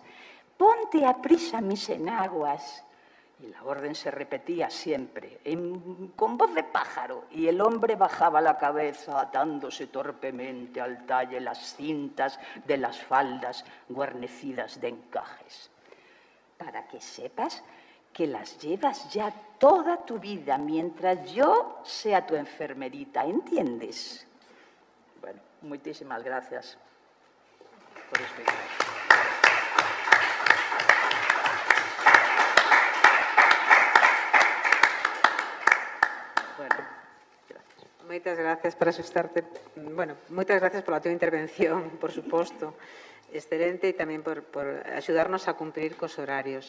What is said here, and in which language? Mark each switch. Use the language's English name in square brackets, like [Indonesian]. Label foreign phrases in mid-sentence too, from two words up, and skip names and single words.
[Spanish] Ponte a prisa mis enaguas. Y la orden se repetía siempre, con voz de pájaro, y el hombre bajaba la cabeza atándose torpemente al talle las cintas de las faldas guarnecidas de encajes. Para que sepas que las llevas ya toda tu vida mientras yo sea tu enfermerita, ¿entiendes? Bueno, muchísimas gracias por explicar. [Galician] Moitas gracias por asustarte. Bueno, moitas gracias pola tua intervención, por suposto. Excelente e tamén por axudarnos a cumprir cos horarios.